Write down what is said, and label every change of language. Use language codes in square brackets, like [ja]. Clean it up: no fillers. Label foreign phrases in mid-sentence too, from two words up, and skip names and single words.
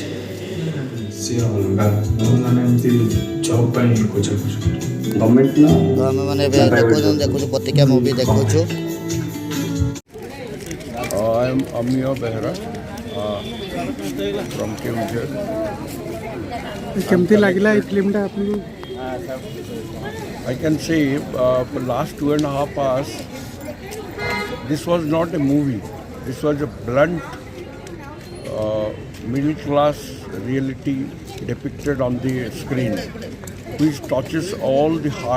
[or] ସିଏ ଅଲଗା ମାନେ ଏମିତି ଜବ୍ ପାଇଁ ଖୋଜାଖୋଜି ଗଭର୍ଣ୍ଣମେଣ୍ଟ ନା ତ ଆମେ ମାନେ ଏବେ ଦେଖୁଛୁ ପତ୍ରିକା ମୁଭି ଦେଖୁଛୁ। [en] I am Amiya Behra from Keonjhar. [or] କେମିତି ଲାଗିଲା ଏଇ ଫିଲ୍ମଟା ଆପଣଙ୍କୁ? [en] I can say for last 2.5 hours, this was not a movie. This was a blunt middle class reality depicted on the screen, which touches all the heart.